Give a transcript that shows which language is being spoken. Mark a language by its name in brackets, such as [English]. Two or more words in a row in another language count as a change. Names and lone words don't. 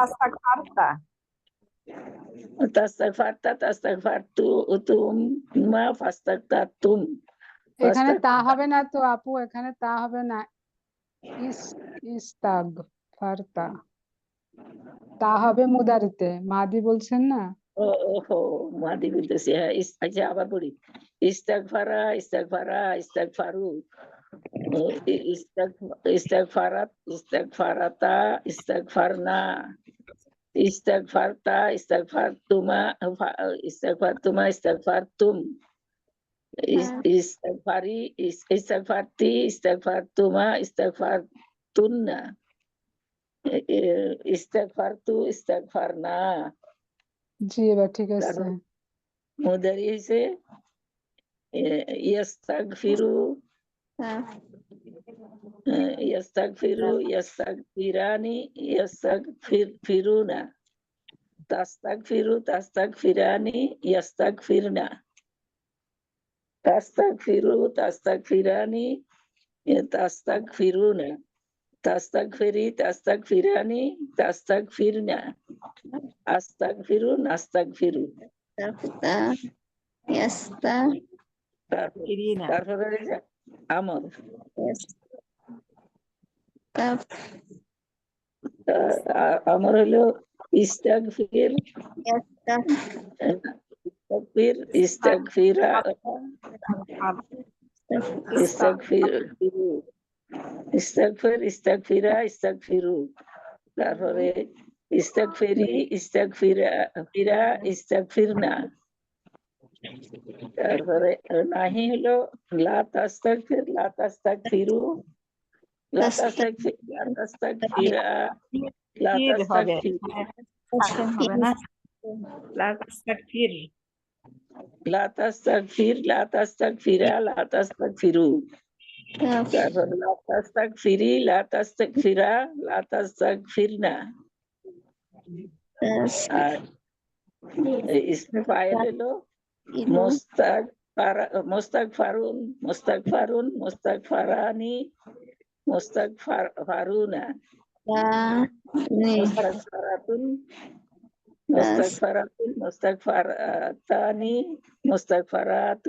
[Arabic] تستغفرت، تستغفرتم، ما فاستغفرتم, [Bangla] এখানে তা হবে না তো আপু, এখানে তা হবে না। ইস্তাগফারতা তা হবে মুদারিতে, মাদি বলছেন না? ওহো মাদি বলতেছি, হ্যাঁ আচ্ছা আবার বলি, [Arabic] استغفر، استغفرا، استغفروا، استغفرت، استغفرتا، استغفرن، استغفرت، استغفرتما، استغفرتما، استغفرتم، استغفري، استغفرت، استغفرتما، استغفرتن، استغفرت، استغفرنا. [Bangla] জি এবার ঠিক আছে। মুদারি হইছে [Arabic] يستغفر، يستغفر، يستغفران، يستغفرون، تستغفر، تستغفران، يستغفرن، تستغفر، تستغفران، تستغفرون، تستغفري، تستغفران، تستغفرن، أستغفر، نستغفر. [Bangla] তারপরে এই যে আমর, আমর হলো [Arabic] استغفر، استغفر، استغفرا، استغفروا، استغفر، استغفرا، استغفروا. তারপরে استغفري، استغفرا، فرا، استغفرن. [Bangla] তারপরে নাহি হলো [Arabic] لا تستغفر، لا تستغفروا، لا تستغفر، لا تستغفرا، لا تستغفر، لا تستغفر، لا تستغفرا، لا تستغفروا. তারপর لا تستغفري، لا تستغفرا، لا تستغفرن. [Bangla] আর ইসমে ফাইল হলো [Arabic] مستغفر، مستغفر، مستغفران، مستغفرون، مستغفرة، مستغفرة، مستغفرتان، مستغفرة.